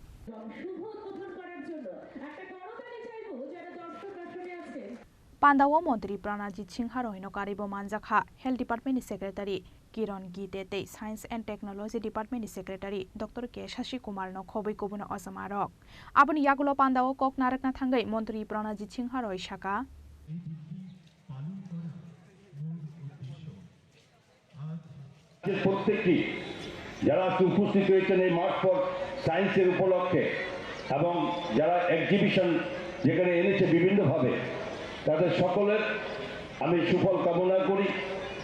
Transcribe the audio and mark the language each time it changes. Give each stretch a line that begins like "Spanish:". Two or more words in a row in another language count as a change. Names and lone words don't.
Kok Borok: Pandawa Mantri Pranajit Singh Haroino Karibo Manjakha, Health Department Secretary Kiran Gitete, Science and Technology Department Secretary Dr. K. Shashi Kumar no Khobai Kubuna Osamarok. Abun Yagulo Pandawa Kok Narakna Thangai Mantri Pranajit Singh Haroi Shaka.
Bangla: প্রত্যেকটি যারা উপস্থিত হয়েছেন এই মার্চ ফর সায়েন্সের উপলক্ষে এবং যারা এক্সিবিশন যেখানে এনেছে বিভিন্নভাবে, তাদের সকলের আমি সুফল কামনা করি